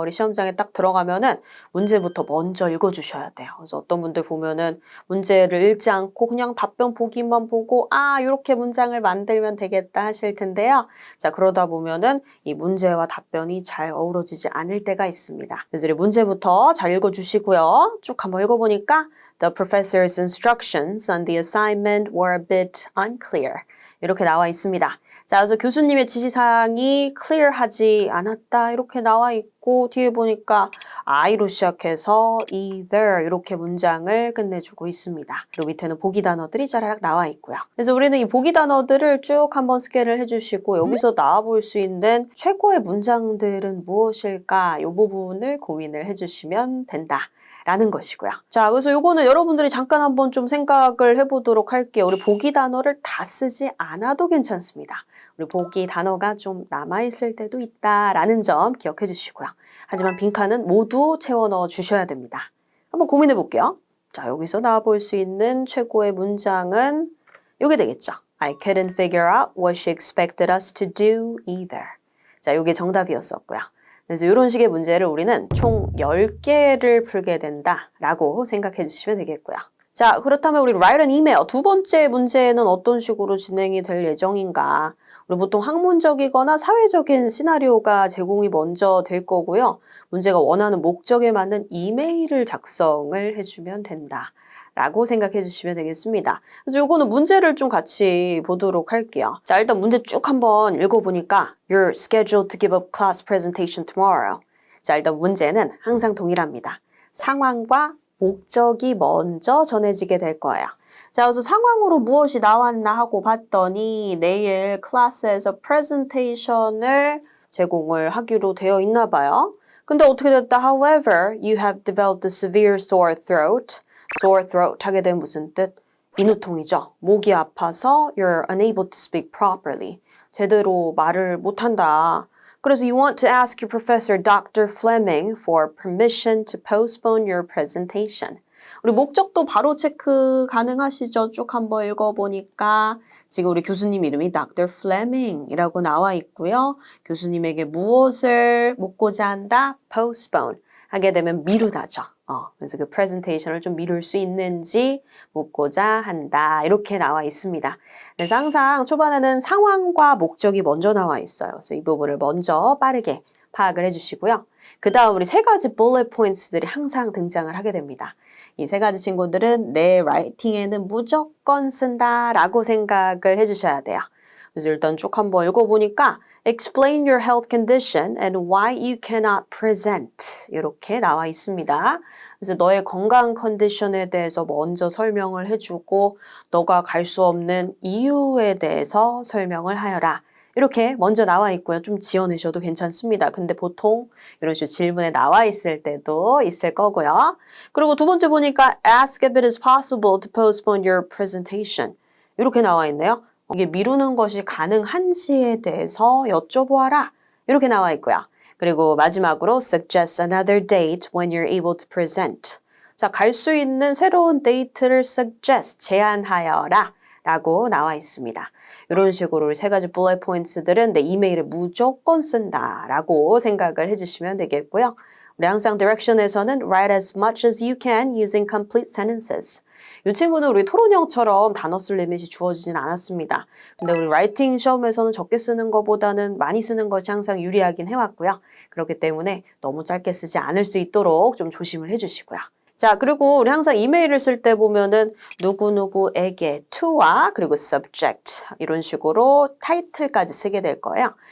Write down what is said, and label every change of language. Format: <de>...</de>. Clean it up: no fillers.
<ko>우리 시험장에 딱 들어가면은 문제부터 먼저 읽어주셔야 돼요. 그래서 어떤 분들 보면은 문제를 읽지 않고 그냥 답변 보기만 보고 이렇게 문장을 만들면 되겠다 하실 텐데요. 자, 그러다 보면은 이 문제와 답변이 잘 어우러지지 않을 때가 있습니다. 그래서 문제부터 잘 읽어주시고요. 쭉 한번 읽어보니까</ko> <en>The professor's instructions on the assignment were a bit unclear,</en> <ko>이렇게 나와 있습니다. 자, 그래서 교수님의 지시사항이 clear하지 않았다 이렇게 나와 있고, 뒤에 보니까 I로 시작해서 either 이렇게 문장을 끝내주고 있습니다. 그리고 밑에는 보기 단어들이 짜라락 나와 있고요. 그래서 우리는 이 보기 단어들을 쭉 한번 스캔을 해주시고, 여기서 나와 볼 수 있는 최고의 문장들은 무엇일까, 이 부분을 고민을 해주시면 된다 라는 것이고요. 자, 그래서 요거는 여러분들이 잠깐 한번 좀 생각을 해보도록 할게요. 우리 보기 단어를 다 쓰지 않아도 괜찮습니다. 우리 보기 단어가 좀 남아있을 때도 있다라는 점 기억해 주시고요. 하지만 빈칸은 모두 채워 넣어 주셔야 됩니다. 한번 고민해 볼게요. 자, 여기서 나와 볼 수 있는 최고의 문장은 요게 되겠죠.</ko> <en>I couldn't figure out what she expected us to do either.</en> <ko>자, 요게 정답이었었고요. 그래서 이런 식의 문제를 우리는 총 10개를 풀게 된다라고 생각해 주시면 되겠고요. 자, 그렇다면 우리</ko> <en>write an email</en> <ko>2번째 문제는 어떤 식으로 진행이 될 예정인가? 우리 보통 학문적이거나 사회적인 시나리오가 제공이 먼저 될 거고요. 문제가 원하는 목적에 맞는 이메일을 작성을 해주면 된다 라고 생각해 주시면 되겠습니다. 그래서 요거는 문제를 좀 같이 보도록 할게요. 자, 일단 문제 쭉 한번 읽어보니까</ko> <en>You're scheduled to give a class presentation tomorrow.</en> <ko>자, 일단 문제는 항상 동일합니다. 상황과 목적이 먼저 전해지게 될 거예요. 자, 그래서 상황으로 무엇이 나왔나 하고 봤더니 내일 클래스에서 프레젠테이션을 제공을 하기로 되어 있나 봐요. 근데 어떻게 됐다?</ko> <en>However, you have developed a severe sore throat.</en> <ko>sore throat 하게 되면 무슨 뜻? 인후통이죠. 목이 아파서</ko> <en>you're unable to speak properly.</en> <ko>제대로 말을 못한다.</ko> <en>그래서 you want to ask your professor Dr. Fleming for permission to postpone your presentation.</en> <ko>우리 목적도 바로 체크 가능하시죠? 쭉 한번 읽어보니까 지금 우리 교수님 이름이 Dr. Fleming이라고 나와 있고요. 교수님에게 무엇을 묻고자 한다? postpone. 하게 되면 미루다죠. 그래서 그 프레젠테이션을 좀 미룰 수 있는지 묻고자 한다. 이렇게 나와 있습니다. 그래서 항상 초반에는 상황과 목적이 먼저 나와 있어요. 그래서 이 부분을 먼저 빠르게 파악을 해주시고요. 그 다음 우리 세 가지 bullet points들이 항상 등장을 하게 됩니다. 이 세 가지 친구들은 내 라이팅에는 무조건 쓴다라고 생각을 해주셔야 돼요. 그래서 일단 쭉 한번 읽어보니까</ko> <en>Explain your health condition and why you cannot present</en> <ko>이렇게 나와 있습니다. 그래서 너의 건강 컨디션에 대해서 먼저 설명을 해주고 너가 갈 수 없는 이유에 대해서 설명을 하여라. 이렇게 먼저 나와 있고요. 좀 지어내셔도 괜찮습니다. 근데 보통 이런 식으로 질문에 나와 있을 때도 있을 거고요. 그리고 두 번째 보니까</ko> <en>Ask if it is possible to postpone your presentation.</en> <ko>이렇게 나와 있네요. 이게 미루는 것이 가능한지에 대해서 여쭤보아라. 이렇게 나와 있고요. 그리고 마지막으로</ko> <en>Suggest another date when you're able to present.</en> <ko>자, 갈 수 있는 새로운 데이트를 suggest, 제안하여라. 라고 나와 있습니다. 이런 식으로 세 가지 bullet points들은 내 이메일에 무조건 쓴다라고 생각을 해주시면 되겠고요. 우리 항상 direction에서는</ko> <en>write as much as you can using complete sentences.</en> <ko>이 친구는 우리 토론형처럼 단어 쓸 리밋이 주어지진 않았습니다. 근데 우리 라이팅 시험에서는 적게 쓰는 것보다는 많이 쓰는 것이 항상 유리하긴 해왔고요. 그렇기 때문에 너무 짧게 쓰지 않을 수 있도록 좀 조심을 해주시고요. 자, 그리고 우리 항상 이메일을 쓸 때 보면은 누구누구에게 to와 그리고 subject 이런 식으로 타이틀까지 쓰게 될 거예요.</ko>